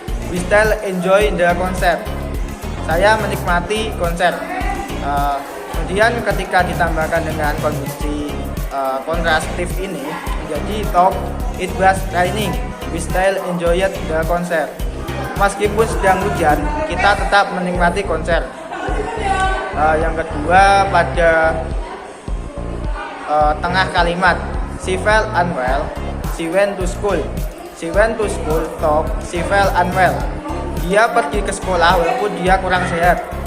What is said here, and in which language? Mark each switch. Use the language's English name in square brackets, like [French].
[English] We still enjoy the concert. [Indonesian] Saya menikmati konser. Kemudian ketika ditambahkan dengan konjungsi kontrastif ini menjadi [English] talk, it was raining. We still enjoyed the concert. [Indonesian] Meskipun sedang hujan, kita tetap menikmati konser. Yang kedua pada tengah kalimat, [English] she felt unwell. She went to school. She went to school, talk, she felt unwell. [Indonesian] Dia pergi ke sekolah walaupun dia kurang sehat.